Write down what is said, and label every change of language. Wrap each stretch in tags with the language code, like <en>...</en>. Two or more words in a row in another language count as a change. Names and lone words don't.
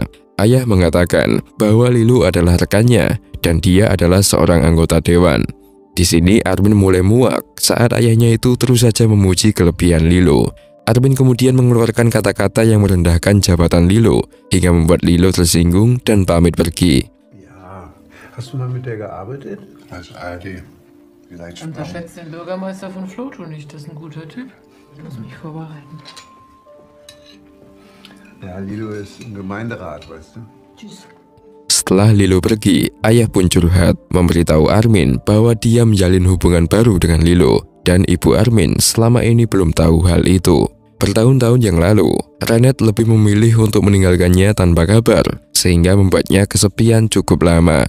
<id>Ayah mengatakan bahwa Lilo adalah rekannya dan dia adalah seorang anggota dewan. Di sini Armin mulai muak saat ayahnya itu terus saja memuji kelebihan Lilo. Armin kemudian mengeluarkan kata-kata yang merendahkan jabatan Lilo hingga membuat Lilo tersinggung dan pamit pergi.</id> <de>Ja, hast du mal mit der gearbeitet? Als ARD. Vielleicht Unterschätzt den Bürgermeister von Floto nicht, das ist ein guter Typ. Ich muss mich vorbereiten. Ja, Lilo ist im Gemeinderat, weißt du? Tschüss.</de> <id>Setelah Lilo pergi, ayah pun curhat, memberitahu Armin bahwa dia menjalin hubungan baru dengan Lilo, dan ibu Armin selama ini belum tahu hal itu. Bertahun-tahun yang lalu, Renet lebih memilih untuk meninggalkannya tanpa kabar, sehingga membuatnya kesepian cukup lama.</id>